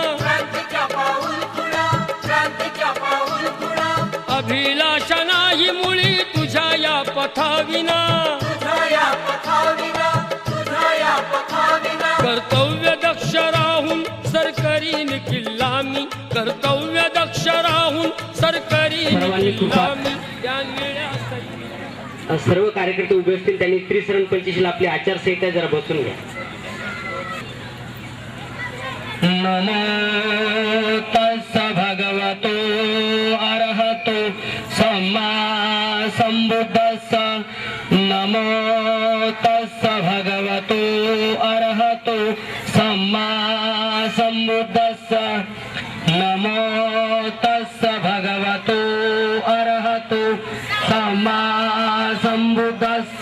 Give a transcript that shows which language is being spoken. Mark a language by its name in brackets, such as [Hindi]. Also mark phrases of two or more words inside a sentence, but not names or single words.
[Marathi] अभिलाषा नाही मुळी तुझ्या या पथाविना, कर्तव्य दक्ष राहून सरकरीन किल्लामी, कर्तव्य दक्ष राहून सरकरीन किल्लामी. या निळ्या सैनिकाची सर्व कार्यकर्ते उभे असतील त्यांनी त्रिसरण पंचशील आपली आचारसंहिता जरा बसून घ्या. [Pali] नमो तस्स भगवतो अरहतो सम्मा संबुद्धस्स, नमो तस्स भगवतो अरहतो सम्मा संबुद्धस्स, नमो तस्स भगवतो अरहतो सम्मा संबुद्धस्स.